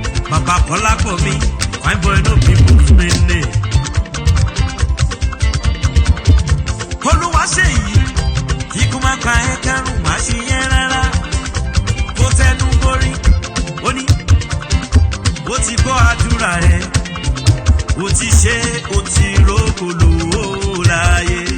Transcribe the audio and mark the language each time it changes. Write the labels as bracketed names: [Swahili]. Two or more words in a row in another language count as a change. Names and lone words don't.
[Yoruba] Bàbá Kọ́lápọ̀ mi, [Nigerian Pidgin] fine boy no be move me name. [Yoruba] Olúwa ṣe yìí, kíkú má pa ẹ́, kẹ́rù má ṣe yẹn rárá. Kó tẹnu borí, ó ní, ó ti gbọ́ àdúrà rẹ, ó ti ṣe, ó ti rógòlò láyé.